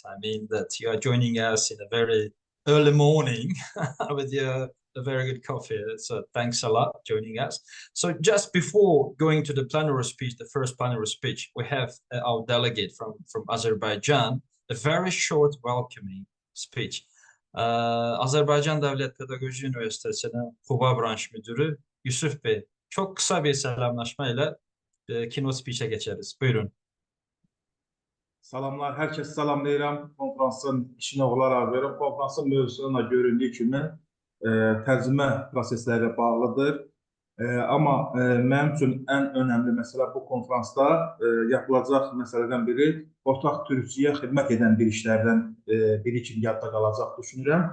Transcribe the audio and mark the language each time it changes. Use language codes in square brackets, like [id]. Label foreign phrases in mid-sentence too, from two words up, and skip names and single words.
[en] I mean that you are joining us in a very early morning with a very good coffee. So thanks a lot for joining us. So just before going to the plenary speech, the first plenary speech, we have our delegate from Azerbaijan, a very short welcoming speech. [tr] Azerbaycan Devlet Pedagoji Üniversitesi'nin Kuba Branş Müdürü Yusuf Bey, çok kısa bir selamlaşmayla [en] keynote speech'e [tr] geçeriz. Buyurun. [az] Salamlar, hər kəs salamlayıram. Konferansın işini olaraq verirəm. Konferansın mövzusuna göründüyü kimi tərcümə prosesləri bağlıdır. Amma mənim üçün ən önəmli məsələ bu konferansda yapılacaq məsələdən biri ortaq türkçüyə xidmət edən bir işlərdən biri kimi yadda qalacaq düşünürəm.